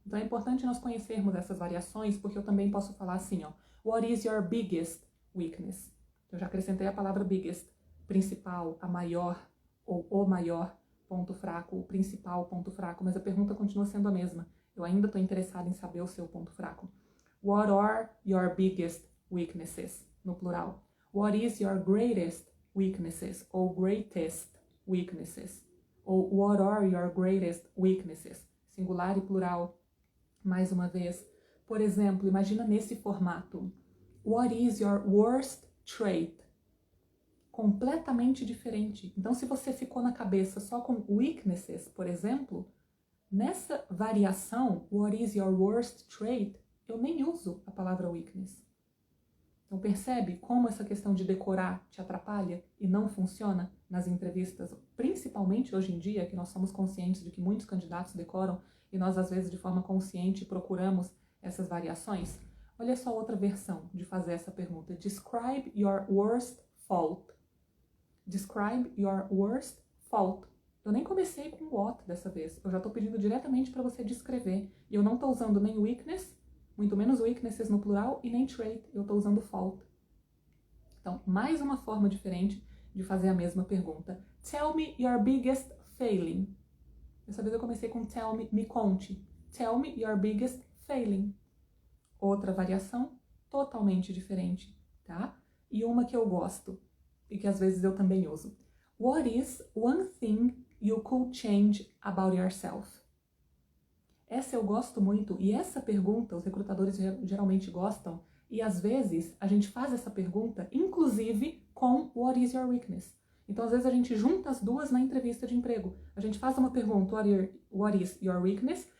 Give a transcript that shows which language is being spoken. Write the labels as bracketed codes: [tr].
[pt] Então é importante nós conhecermos essas variações, porque eu também posso falar assim, ó, [en] what is your biggest weakness? [pt] Eu já acrescentei a palavra biggest, principal, a maior, ou o maior ponto fraco, o principal ponto fraco, mas a pergunta continua sendo a mesma. Eu ainda estou interessada em saber o seu ponto fraco. [en] What are your biggest weaknesses? [pt] No plural. [en] What is your greatest weaknesses? Ou greatest weaknesses? [pt] Ou [en] what are your greatest weaknesses? [pt] Singular e plural. Mais uma vez. Por exemplo, imagina nesse formato. [en] What is your worst trait? [pt] Completamente diferente. Então, se você ficou na cabeça só com weaknesses, por exemplo, nessa variação, [en] what is your worst trait, [pt] eu nem uso a palavra weakness. Então percebe como essa questão de decorar te atrapalha e não funciona nas entrevistas, principalmente hoje em dia, que nós somos conscientes de que muitos candidatos decoram e nós às vezes de forma consciente procuramos essas variações? Olha só outra versão de fazer essa pergunta. [en] Describe your worst fault. Describe your worst fault. [pt] Eu nem comecei com what dessa vez. Eu já estou pedindo diretamente para você descrever. E eu não estou usando nem weakness, muito menos weaknesses no plural, e nem trait. Eu estou usando fault. Então, mais uma forma diferente de fazer a mesma pergunta. [en] Tell me your biggest failing. [pt] Dessa vez eu comecei com tell me, me conte. [en] Tell me your biggest failing. [pt] Outra variação totalmente diferente, tá? E uma que eu gosto e que às vezes eu também uso. [en] What is one thing you could change about yourself? [pt] Essa eu gosto muito e essa pergunta os recrutadores geralmente gostam e às vezes a gente faz essa pergunta inclusive com [en] what is your weakness? [pt] Então às vezes a gente junta as duas na entrevista de emprego. A gente faz uma pergunta [en] what is your weakness?